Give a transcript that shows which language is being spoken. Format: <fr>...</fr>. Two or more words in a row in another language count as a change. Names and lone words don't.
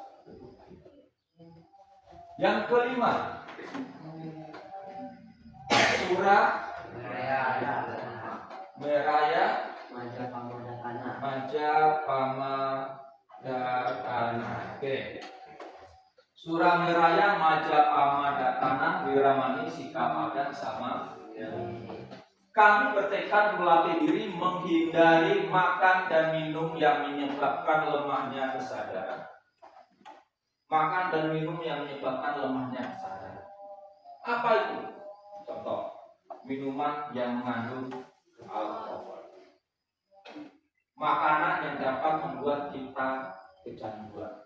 <id>Yang kelima,</id> <pi>surah meraya Majapamadakana. Oke. Surah meraya Majapamadakana wiramani sikapadan sama.</pi> <id>Kami bertekad melatih diri menghindari makan dan minum yang menyebabkan lemahnya kesadaran. Makan dan minum yang menyebabkan lemahnya kesadaran. Apa itu? Contoh, minuman yang mengandung alkohol, makanan yang dapat membuat kita kecanduan.</id>